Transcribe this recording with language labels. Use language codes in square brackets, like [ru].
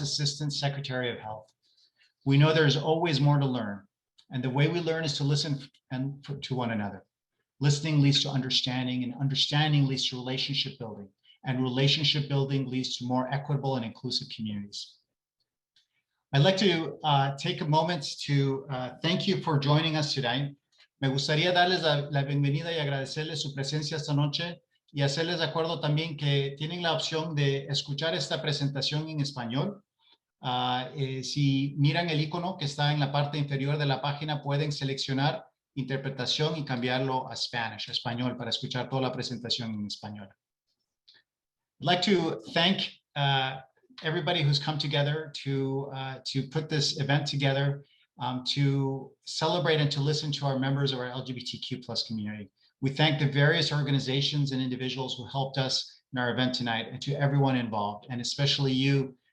[en] Assistant Secretary of Health. We know there's always more to learn, and the way we learn is to listen to one another. Listening leads to understanding, and understanding leads to relationship building, and relationship building leads to more equitable and inclusive communities. I'd like to take a moment to thank you for joining us today. [es] Me gustaría darles la bienvenida y agradecerles su presencia esta noche y hacerles de acuerdo también que tienen la opción de escuchar esta presentación en español. Si miran el icono que está en la parte inferior de la página, pueden seleccionar interpretación y cambiarlo a Spanish, a español, para escuchar toda la presentación en español. [en] I'd like to thank everybody who's come together to put this event together. To celebrate and to listen to our members of our LGBTQ plus community. We thank the various organizations and individuals who helped us in our event tonight, and to everyone involved, and especially you.